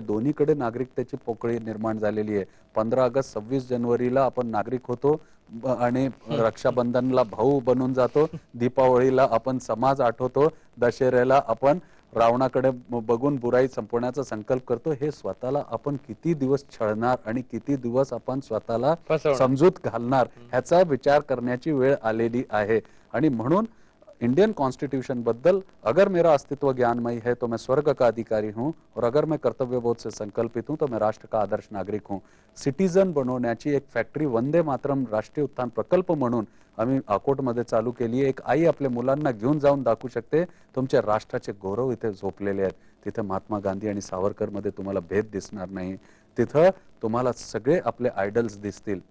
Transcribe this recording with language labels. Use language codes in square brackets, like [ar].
[mr] दोन्हीकडे नागरिकतेची पोकळी निर्माण झालेली आहे. 15 ऑगस्ट 26 जानेवारीला आपण नागरिक होतो आणि रक्षाबंधनला भाऊ बनून जातो, दीपावळीला आपण समाज आठवतो, दशेऱ्याला आपण रावणाकडे बघून बुराई संपवण्याचा संकल्प करतो. हे स्वतःला आपण किती दिवस छळणार आणि किती दिवस आपण स्वतःला समजूत घालणार ह्याचा विचार करण्याची वेळ आलेली आहे. आणि म्हणून इंडियन कॉन्स्टिट्यूशन बद्दल, [hi] अगर मेरा अस्तित्व ज्ञानमयी है तो मैं स्वर्ग का अधिकारी हूं, और अगर मैं कर्तव्यबोध से संकल्पित हूं तो मैं राष्ट्र का आदर्श नागरिक हूं. [mr] सिटीजन बनवण्याची एक फॅक्टरी वंदे मातरम राष्ट्रीय उत्थान प्रकल्प म्हणून आम्ही अकोटमध्ये चालू केली. एक आई आपल्या मुलांना घेऊन जाऊन दाखवू शकते तुमच्या राष्ट्राचे गौरव इथे झोपलेले आहेत. तिथे महात्मा गांधी आणि सावरकर मध्ये तुम्हाला भेद दिसणार नाही. तिथं तुम्हाला सगळे आपले आयडल्स दिसतील.